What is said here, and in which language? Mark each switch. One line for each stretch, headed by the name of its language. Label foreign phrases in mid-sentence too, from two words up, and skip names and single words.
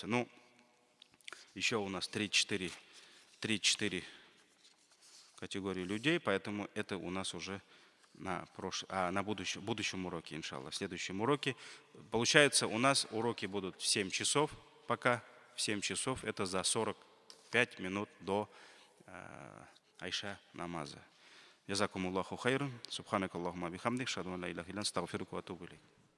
Russian: Еще у нас 3-4 категории людей, поэтому это у нас уже на будущем уроке, иншаллах, в следующем уроке. Получается, у нас уроки будут в 7 часов пока, в 7 часов, это за 45 минут до Айша намаза.
Arabic: جزاكم الله خيرا سبحانك اللهم وبحمدك أشهد أن لا إله إلا أنت أستغفرك وأتوب إليك.